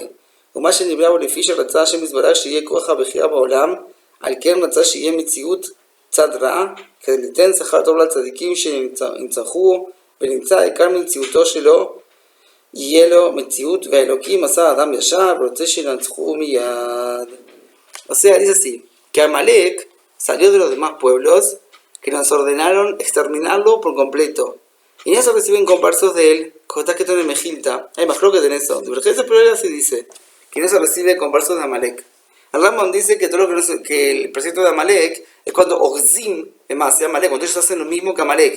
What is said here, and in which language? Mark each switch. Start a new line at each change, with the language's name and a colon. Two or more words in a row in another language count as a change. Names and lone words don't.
Hebrew: ומה שנברא הוא לפי שרצה השם יתברך שיהיה כוח הבחירה בעולם, על כן רצה שיהיה מציאות צד רע, כדי ליתן שכר טוב לצדיקים שנצחו, ונמצא עיקר מציאותו שלו, יהיה לו מציאות, והאלוקים עשה אדם ישר, ורוצה שנצחו מיד.
Spanish: O sea, dice así, que Amalek salió de los demás pueblos que nos ordenaron exterminarlo por completo. Y en eso reciben conversos de él, como está escrito en el Mejilta. Hay más creo que en eso. Divergencia, pero así dice, que en eso recibe conversos de Amalek. El Rambam dice que todo que el precepto de Amalek es cuando Oxim, es más, de Amalek, cuando ellos hacen lo mismo que Amalek.